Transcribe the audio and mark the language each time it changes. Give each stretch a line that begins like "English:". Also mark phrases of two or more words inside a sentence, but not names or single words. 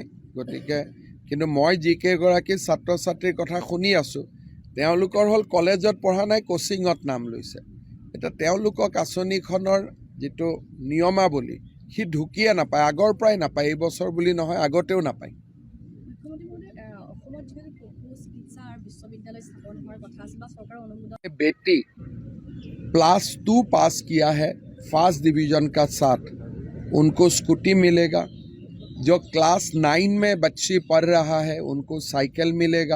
Assamese: গতিকে কিন্তু মই যিকেইগৰাকী ছাত্ৰ ছাত্ৰীৰ কথা শুনি আছোঁ, তেওঁলোকৰ হ'ল কলেজত পঢ়া নাই, কোচিঙত নাম লৈছে। এতিয়া তেওঁলোকক আঁচনিখনৰ যিটো নিয়মাৱলী সি ঢুকিয়ে নাপায়, আগৰ পৰাই নাপায়, এই বছৰ বুলি নহয়, আগতেও নাপায়।
Hindi: बेटी +2 पास किया है
English: first division
Hindi: का साथ, उनको स्कूटी मिलेगा। जो क्लास 9 में बच्ची पढ़ रहा है उनको साइकिल मिलेगा।